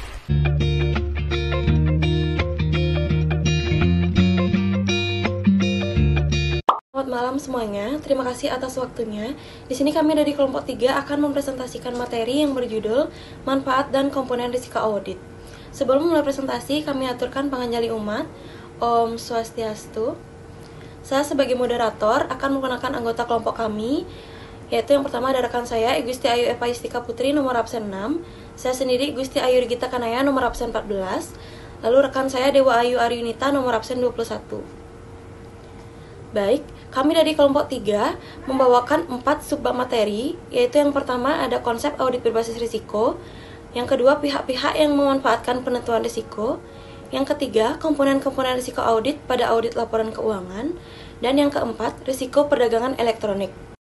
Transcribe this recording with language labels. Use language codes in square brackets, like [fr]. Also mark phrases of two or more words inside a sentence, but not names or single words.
[id] Selamat malam semuanya, terima kasih atas waktunya. Di sini kami dari kelompok 3 akan mempresentasikan materi yang berjudul Manfaat dan Komponen Risiko Audit. Sebelum mulai presentasi, kami aturkan [ban] panganjali umat. Om Swastiastu. [id] Saya sebagai moderator akan menggunakan anggota kelompok kami, yaitu yang pertama ada rekan saya, Gusti Ayu Eva Istika Putri, nomor absen 6. Saya sendiri, Gusti Ayu Gita Kanaya, nomor absen 14. Lalu rekan saya, Dewa Ayu Aryunita, nomor absen 21. Baik, kami dari kelompok 3 membawakan 4 subbab materi, yaitu yang pertama ada konsep audit berbasis risiko, yang kedua pihak-pihak yang memanfaatkan penentuan risiko, yang ketiga komponen-komponen risiko audit pada audit laporan keuangan, dan yang keempat risiko perdagangan elektronik.